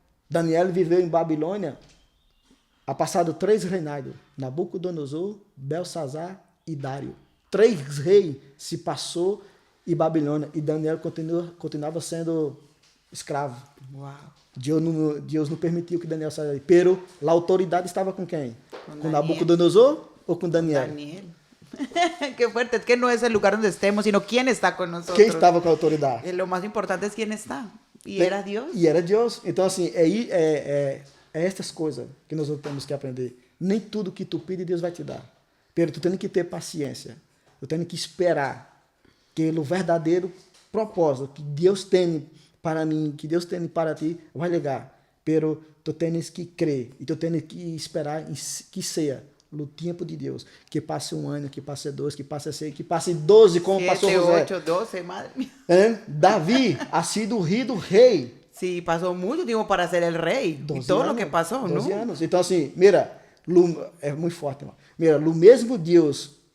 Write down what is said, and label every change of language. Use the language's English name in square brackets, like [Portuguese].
[Portuguese] Daniel viveu em Babilônia, ha passado 3 reinados, Nabucodonosor, Belsazar e Dário. 3 reis se passou em Babilônia e Daniel continuava sendo escravo. Uau. Deus não permitiu que Daniel saísse. Pero a autoridade estava com quem? Com Nabucodonosor ou com Daniel? Daniel. [Spanish] Qué fuerte, es que no es el lugar donde estemos, sino quién está con nosotros. [Portuguese] Quem estava com a autoridade? [Spanish] Lo más importante es quién está. [Portuguese] E era Deus. E era Deus. Então, assim, é estas coisas que nós temos que aprender. Nem tudo que tu pede, Deus vai te dar. Pero tu tem que ter paciência. Tu tem que esperar que o verdadeiro propósito que Deus tem para mim, que Deus tem para ti, vai chegar. Pero tu tens que crer e tu tens que esperar que seja no tempo de Deus. Que passe 1 ano, que passe 2, que passe 6, que passe 12, como 7, passou José. [Spanish] 8, 12, madre mía. [Portuguese] Davi ha sido ungido rei. [Spanish] Sí, pasó mucho tiempo para ser el rey. Y todo lo que pasó, 12 ¿no? [Portuguese] anos. Então, assim, mira, é muito forte, mano. Mira, o mesmo Deus